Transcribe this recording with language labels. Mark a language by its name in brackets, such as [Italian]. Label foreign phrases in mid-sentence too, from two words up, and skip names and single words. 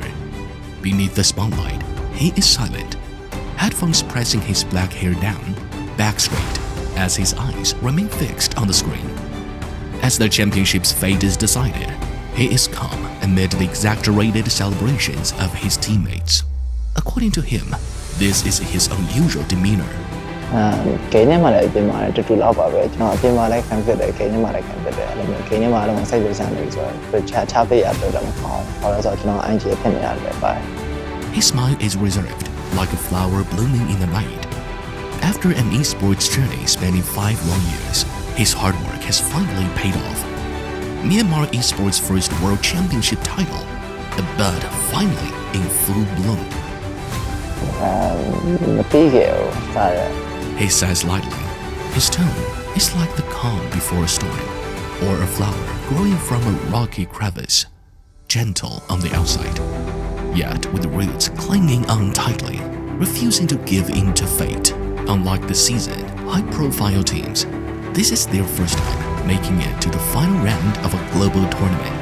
[English] Beneath the spotlight, he is silent, headphones pressing his black hair down, back straight, as his eyes remain fixed on the screen. As the championship's fate is decided, he is calm amid the exaggerated celebrations of his teammates. According to him, this is his unusual demeanor. [Burmese] ဂိမ်းထဲမှာလည်းအပြင်မှာလည်းတူတူလောက်ပါပဲကျွန်တော်အပြင်မှာလည်းခံဖြစ်တယ်ဂိမ်းထဲမှာလည်းခံဖြစ်တယ်အဲ့လိုမျိုးဂိမ်းထဲမှာလည်းစိတ်လိုချမ်းနေဆိုတော့ချားပေးရတော့တော့မကောင်းဘာလို့ဆိုတော့ကျွန်တော်အန်ဂျီဖြစ်နေရတယ်ပဲ [English] His smile is reserved, like a flower blooming in the night. After an esports journey spanning 5 long years, his hard work has finally paid off. Myanmar esports' first world championship title, a bud finally in full bloom. [Burmese] မပြီးခဲ့ဘူးဒါရ [English] He says lightly. His tone is like the calm before a storm, or a flower growing from a rocky crevice, gentle on the outside, yet with roots clinging on tightly, refusing to give in to fate. Unlike the seasoned, high-profile teams, this is their first time making it to the final round of a global tournament.